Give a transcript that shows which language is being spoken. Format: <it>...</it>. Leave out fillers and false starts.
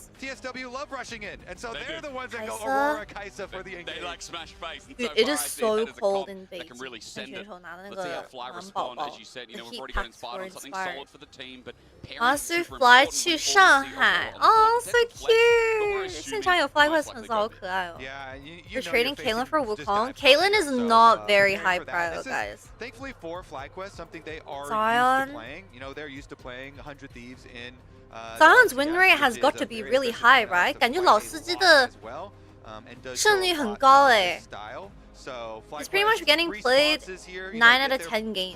<en>TSW love rushing in, and so they're the ones that go Aurora Kaisa for the engage. They like smash face. Dude, it is so cold in base. Can really send it. Let's see how Fly respond. As you said, you know, we've already got inspired on something solid for the team, but Master Fly</en> <zh>去上海</zh> <en>Oh, so cute!</en> <zh>现场有 FlyQuest 粉丝好可爱哦。</zh> <en>You're trading Caitlyn for Wukong? Caitlyn is not very high prio, guys. Thankfully for FlyQuest, something they are Zion. used to playing. You know, they're used to playing 100 Thieves in. Zion's win rate has got to be really high, right?</en> <zh>感觉老司机的胜率很高哎。</zh> <en>He's pretty much getting played 9 out of 10 games.</en>